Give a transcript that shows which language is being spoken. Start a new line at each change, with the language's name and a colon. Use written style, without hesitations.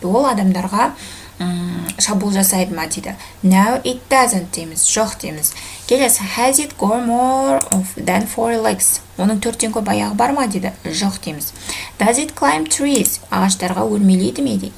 Kazakh: Ол адамдарға шабуыл жасайды ма дейді.
English: No, it doesn't
Kazakh: дейміз, жоқ дейміз.
English: Келесі, has it got more than 4 legs?
Kazakh: Оның 4-тен көп аяғы бар ма дейді. Жоқ дейміз.
English: Does it climb trees?
Kazakh: Ағаштарға өрмелейді ме дейді.